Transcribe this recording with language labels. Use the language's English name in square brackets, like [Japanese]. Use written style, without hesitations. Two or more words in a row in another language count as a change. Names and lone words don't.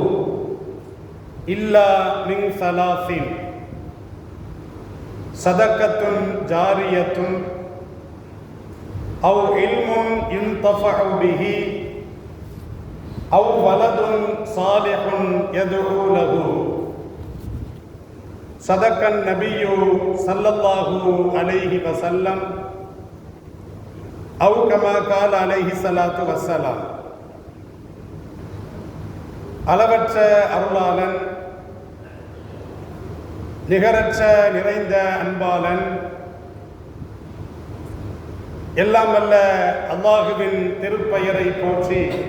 [Arabic] إلا من ثلاث: صدقة جارية أو علم ينتفع به أو ولد صالح يدعو له. صدق النبي صلى الله عليه وسلم أو كما قال عليه الصلاة والسلام. [Tamil] அளவற்ற அருளாளன், நிகரற்ற நிறைந்த அன்பாளன், எல்லாம் வல்ல அல்லாஹுவின் திருப்பெயரை போற்றி